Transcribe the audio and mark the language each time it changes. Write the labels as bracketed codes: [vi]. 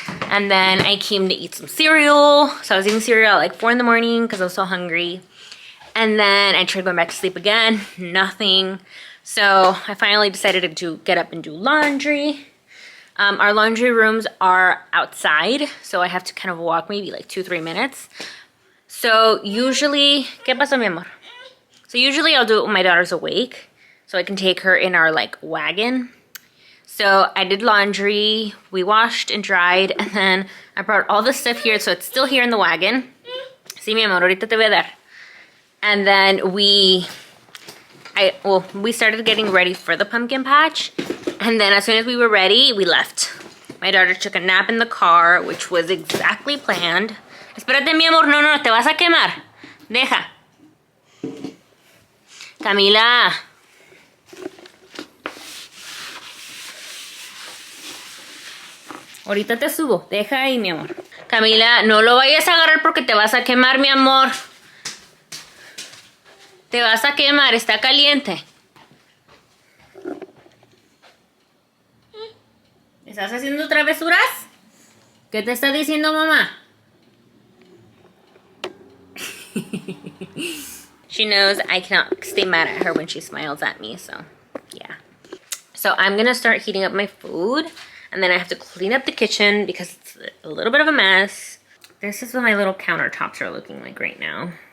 [en] And then I came to eat some cereal. So I was eating cereal at like 4 in the morning because I was so hungry. And then I tried going back to sleep again, nothing. So I finally decided to get up and do laundry. Our laundry rooms are outside, so I have to kind of walk maybe like 2-3 minutes. So usually, [es] ¿qué pasó, mi amor? [en] So usually I'll do it when my daughter's awake so I can take her in our like wagon. So I did laundry, we washed and dried, and then I brought all the stuff here so it's still here in the wagon. [es] Sí, mi amor, ahorita te voy a dar. [en] And then we started getting ready for the pumpkin patch. And then as soon as we were ready, we left. My daughter took a nap in the car, which was exactly planned. [es] Espérate, mi amor, no, te vas a quemar. Deja. Camila. Ahorita te subo. Deja ahí, mi amor. Camila, no lo vayas a agarrar porque te vas a quemar, mi amor. Te vas a quemar, está caliente. ¿Estás haciendo travesuras? ¿Qué te está diciendo mamá? [en] She knows I cannot stay mad at her when she smiles at me, so yeah. So I'm gonna start heating up my food, and then I have to clean up the kitchen because it's a little bit of a mess. This is what my little countertops are looking like right now.